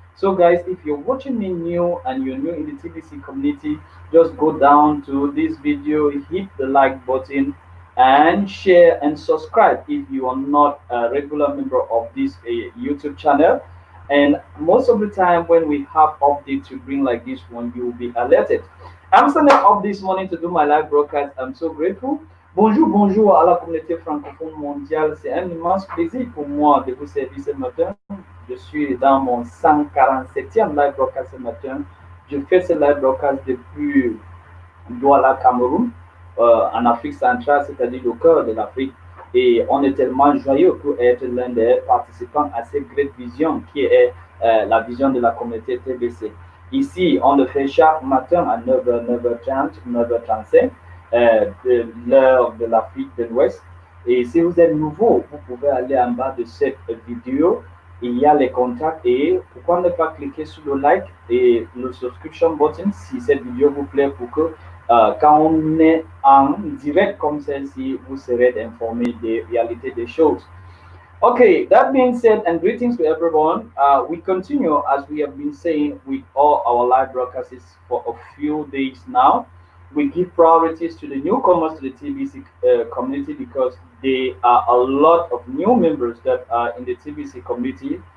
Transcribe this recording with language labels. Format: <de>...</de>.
<en>So, guys, if you're watching me new and you're new in the TBC community, just go down to this video, hit the like button, and share and subscribe if you are not a regular member of this YouTube channel. And most of the time, when we have updates to bring like this one, you will be alerted. I'm standing up this morning to do my live broadcast. I'm so grateful.</en> <fr>Bonjour à la communauté francophone mondiale. C'est un immense plaisir pour moi de vous servir ce matin. Je suis dans mon 147e live broadcast ce matin. Je fais ce live broadcast depuis Douala, Cameroun, en Afrique centrale, c'est-à-dire le cœur de l'Afrique. Et on est tellement joyeux pour être l'un des participants à cette grande vision qui est la vision de la communauté TBC. Ici, on le fait chaque matin à 9h, 9h30, 9h35, de l'heure de l'Afrique de l'Ouest. Et si vous êtes nouveau, vous pouvez aller en bas de cette vidéo. Il y a les contacts et pourquoi ne pas cliquer sur le like et le subscription button si cette vidéo vous plaît pour que quand on est en direct comme celle-ci, vous serez informé des réalités des choses.</fr> <en>Okay, that being said, and greetings to everyone. We continue as we have been saying with all our live broadcasts for a few days now. We give priorities to the newcomers to the TBC community because there are a lot of new members that are in the TBC community.</en>